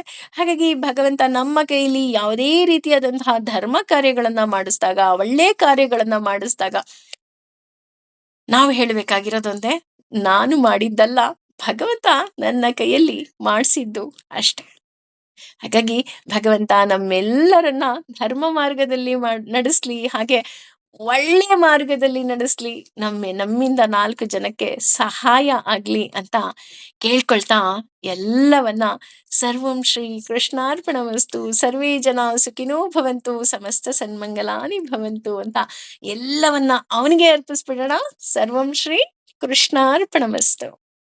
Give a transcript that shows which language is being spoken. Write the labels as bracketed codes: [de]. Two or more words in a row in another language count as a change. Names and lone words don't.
[kn] ಹಾಗಾಗಿ ಭಗವಂತ ನಮ್ಮ ಕೈಲಿ ಯಾವುದೇ ರೀತಿಯಾದಂತಹ ಧರ್ಮ ಕಾರ್ಯಗಳನ್ನ ಮಾಡಿಸಿದಾಗ, ಒಳ್ಳೆ ಕಾರ್ಯಗಳನ್ನ ಮಾಡಿಸಿದಾಗ ನಾವು ಹೇಳ್ಬೇಕಾಗಿರೋದೊಂದೇ, ನಾನು ಮಾಡಿದ್ದಲ್ಲ, ಭಗವಂತ ನನ್ನ ಕೈಯಲ್ಲಿ ಮಾಡಿಸಿದ್ದು ಅಷ್ಟೆ. ಹಾಗಾಗಿ ಭಗವಂತ ನಮ್ಮೆಲ್ಲರನ್ನ ಧರ್ಮ ಮಾರ್ಗದಲ್ಲಿ ನಡೆಸ್ಲಿ, ಹಾಗೆ ಒಳ್ಳೆಯ ಮಾರ್ಗದಲ್ಲಿ ನಡೆಸ್ಲಿ, ನಮ್ಮಿಂದ 4 ಜನಕ್ಕೆ ಸಹಾಯ ಆಗ್ಲಿ ಅಂತ ಕೇಳ್ಕೊಳ್ತಾ ಎಲ್ಲವನ್ನ [sa] ಸರ್ವಂ ಶ್ರೀ ಕೃಷ್ಣಾರ್ಪಣಮಸ್ತು, ಸರ್ವೇ ಜನ ಸುಖಿನೋ ಭವಂತು, ಸಮಸ್ತ ಸನ್ಮಂಗಲಾನಿ ಭವಂತು [kn] ಅಂತ ಎಲ್ಲವನ್ನ ಅವನಿಗೆ ಅರ್ಪಿಸ್ಬಿಡೋಣ. [sa] ಸರ್ವಂ ಶ್ರೀ ಕೃಷ್ಣಾರ್ಪಣಮಸ್ತು.